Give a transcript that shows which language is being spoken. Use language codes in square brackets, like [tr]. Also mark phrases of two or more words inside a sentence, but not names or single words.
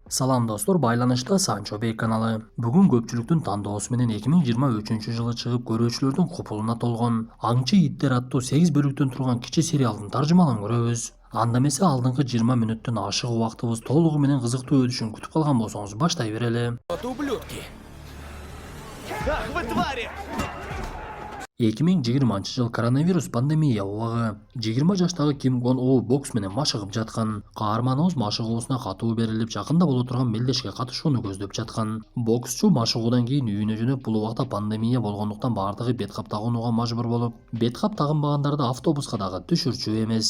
[ky] Салам достор, байланышта Санчо Бей каналы. Бүгүн көпчүлүктүн тандоосу менен 2023-жылы чыгып көрүүчүлөрдүн купулуна толгон Аңчы иттер аттуу 8 бөлүктөн турган кичи сериалдын таржымалын көрөбүз. Анда эмесе алдыңкы 20 мүнөттүн ашык убактыбыз толугу менен кызыктуу өтүшүн күтүп калган болсоңуз баштай берели. [ru] Вот ублюдки! Ах вы твари! [ky] 2020-жыл коронавирус пандемия убагы. 20 жаштагы Ким Гон О бокс менен машыгып жаткан. Каарманыбыз машыгуусуна катуу берилип, жакында боло турган мелдешке катышууну көздөп жаткан. Боксчу машыгуудан кийин үйүнө жөнөп, бул убакта пандемия болгондуктан бардыгы бет кап тагынууга мажбур болуп, бет кап тагынбагандарды автобуска дагы түшүрчү эмес.